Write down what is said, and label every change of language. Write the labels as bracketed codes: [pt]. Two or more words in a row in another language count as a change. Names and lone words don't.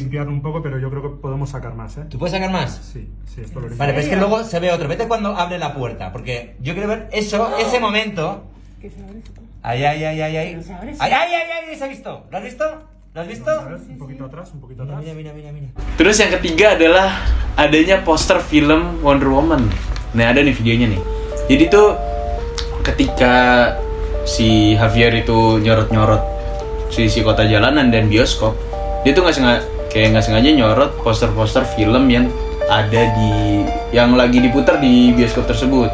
[es] limpiarlo un poco, pero yo creo que podemos sacar más, ¿eh? ¿Tú puedes sacar más? Sí, esto lo limpio. Vale, pero es que luego se ve otro. Vete cuando abre la puerta, porque yo quiero ver eso, ese momento. Que se abre esto. Ahí. Pero se abre, sí. Ahí, se ha visto. ¿Lo has visto? A ver, un poquito atrás. Mira. [id] Terus yang ketiga adalah adanya poster film Wonder Woman. Nah, ada nih videonya nih. Jadi tuh ketika si Javier itu nyorot-nyorot sisi kota jalanan dan bioskop, dia tuh nggak sengaja nyorot poster-poster film yang ada yang lagi diputar di bioskop tersebut.